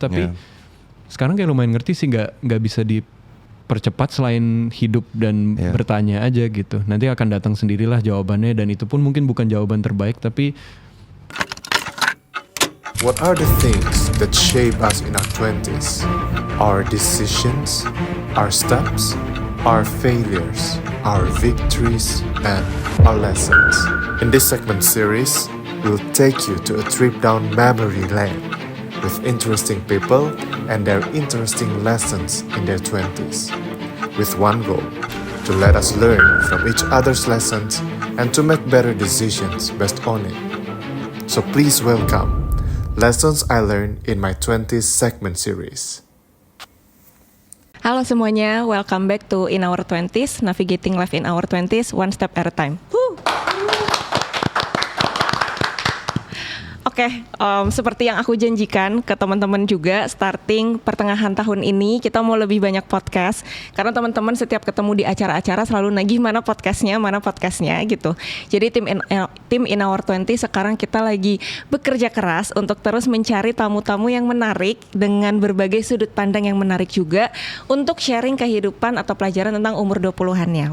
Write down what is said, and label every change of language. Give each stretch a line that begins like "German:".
Indonesian: Tapi sekarang kayak lumayan ngerti sih, nggak bisa dipercepat selain hidup dan bertanya aja gitu. Nanti akan datang sendirilah jawabannya, dan itu pun mungkin bukan jawaban terbaik, tapi
English: What are the things that shape us in our 20s? Our decisions, our steps, our failures, our victories, and our lessons. In this segment series, we'll take you to a trip down memory lane with interesting people and their interesting lessons in their 20s, with one goal, to let us learn from each other's lessons and to make better decisions based on it. So please welcome Lessons I Learned in My 20s segment series.
Indonesian: Halo semuanya,
English: welcome back to In Our 20s, Navigating Life in Our 20s, One Step at a Time.
Indonesian: Oke, seperti yang aku janjikan ke teman-teman juga, starting pertengahan tahun ini kita mau lebih banyak podcast. Karena teman-teman setiap ketemu di acara-acara selalu nagih mana podcastnya gitu. Jadi tim In Our 20 sekarang kita lagi bekerja keras untuk terus mencari tamu-tamu yang menarik dengan berbagai sudut pandang yang menarik juga untuk sharing kehidupan atau pelajaran tentang umur 20-annya.